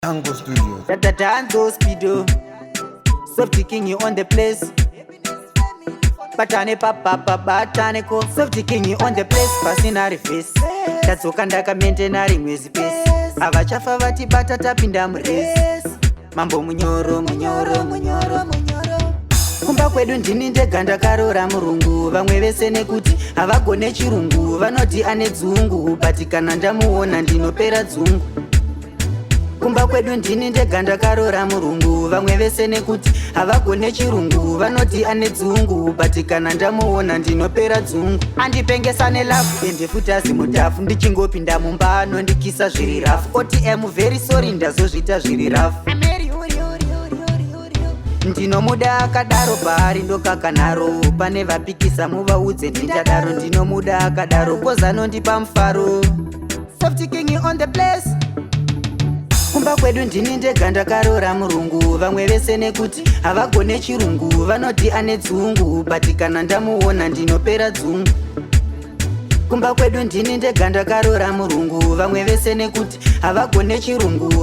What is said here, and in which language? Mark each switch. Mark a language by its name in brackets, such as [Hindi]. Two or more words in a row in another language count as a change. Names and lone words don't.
[English] Tango Studios. Da, da, Tango Speedo. Soft King on the place. [Shona] Batane pa, pa, pa, batane ko. [English] Soft King on the place. [Shona] Pasina reverse. Tadzoka ndakamente nari mwezi pesi. Avachafa vatibata tapinda muresi. Mambo munyoro, munyoro, munyoro, munyoro. Kumba kwedu ndini ndega ndakarora murungu. Vamwe vese nekuti havagone chirungu. Vanoti ane dzungu. But kana ndamuona ndinopera dzungu. Kumba kwedu ndini ndega ndakarora murungu. Vamwe vese nekuti havagone chirungu. Vanoti ane dzungu. But kana ndamuona ndinopera dzungu. Andipengesa nelafu, ende futi asi mutafu. Ndichingopinda mumba anondikisa zviri rafu. Oti, [English] "I'm very sorry, [Shona] ndazozvita zviri rafu." Ndinomuda akadaro paari ndokakanaro. Pane vapikisa muvaudze ndingadaro. Ndinomuda akadaro, koza anondipa mufaro. [English] Soft King on the place. [Shona] Kumba kwedu ndini ndega ndakarora murungu. Vamwe vese nekuti havagone chirungu. Vanoti ane dzungu. But kana ndamuona ndinopera dzungu. Kumba kwedu ndini ndega ndakarora murungu. Vamwe vese nekuti havagone chirungu.